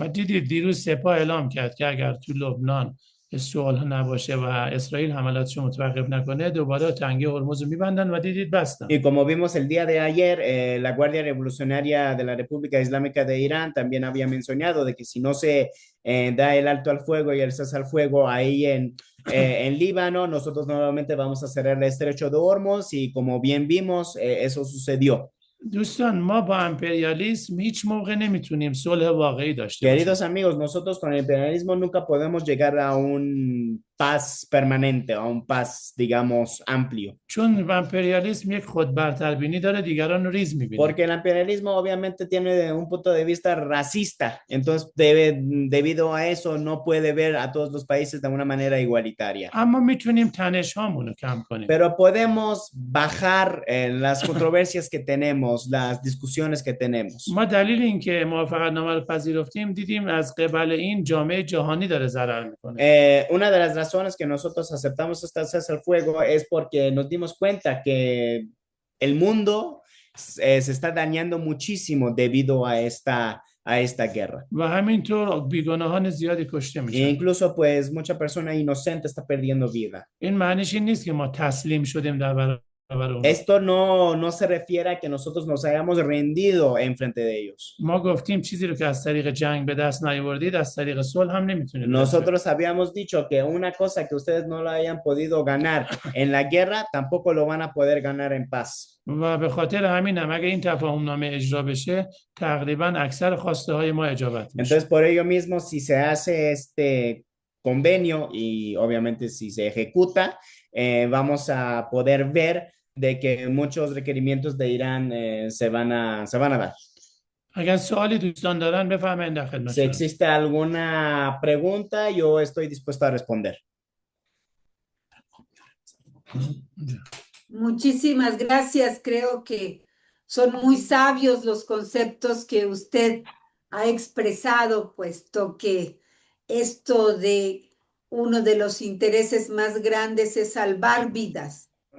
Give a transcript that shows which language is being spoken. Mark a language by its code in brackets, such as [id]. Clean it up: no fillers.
[fa] و دیدید دیروز سپاه اعلام کرد که اگر تو لبنان صلح نباشه و اسرائیل حملاتش رو متوقف نکنه دوباره تنگه هرمز رو میبندن و دیدید بستن. [es] Y como vimos el día de ayer, la Guardia Revolucionaria de la República Islámica de Irán también había mencionado de que si no se da el alto al fuego y el cese al fuego ahí en Líbano, nosotros nuevamente vamos a cerrar el estrecho de Hormuz y como bien vimos, eso sucedió. [fa] دوستان ما با امپریالیسم هیچ موقع نمیتونیم صلح واقعی داشته باشیم. [es] Queridos amigos, nosotros con el imperialismo nunca podemos llegar a un paz permanente, a un paz, digamos, amplio. [fa] چون امپریالیسم یک خودبرتربینی داره دیگران رو ریز میبینه. [es] Porque el imperialismo obviamente tiene un punto de vista racista, entonces debido a eso no puede ver a todos los países de una manera igualitaria. [fa] اما میتونیم تنش هامون رو کم کنیم. [es] Pero podemos bajar las controversias que tenemos, las discusiones que tenemos. [fa] ما دلیل اینکه موافقتنامه رو پذیرفتیم دیدیم از قبل این جامعه جهانی داره ضرر میکنه. [es] Una de las razones que nosotros aceptamos este cese al fuego es porque nos dimos cuenta que el mundo se está dañando muchísimo debido a esta guerra. [fa] و همینطور بیگناهان زیادی کشته میشن. [es] Incluso pues mucha persona inocente está perdiendo vida. [fa] این معنیش این نیست که ما تسلیم شدیم در برابر اون. [es] Esto no se refiere a que nosotros nos hayamos rendido en frente de ellos. [fa] ما گفتیم چیزی رو که از طریق جنگ به دست نیاوردید از طریق صلح هم نمیتونید. [es] Nosotros habíamos dicho que una cosa que ustedes no lo hayan podido ganar en la guerra, tampoco lo van a poder ganar en paz. [fa] و به خاطر همین هم اگه این تفاهم نامه اجرا بشه تقریبا اکثر خواسته های ما اجابت میشه. [es] Entonces por ello mismo si se hace este convenio y obviamente si se ejecuta, vamos a poder ver de que muchos requerimientos de Irán se van a dar. [fa] اگر سوالی دوستان دارن بفرمایید در خدمت. [es] Si existe alguna pregunta, yo estoy dispuesto a responder. Muchísimas gracias. Creo que son muy sabios los conceptos que usted ha expresado, puesto que esto de uno de los intereses más grandes es salvar vidas.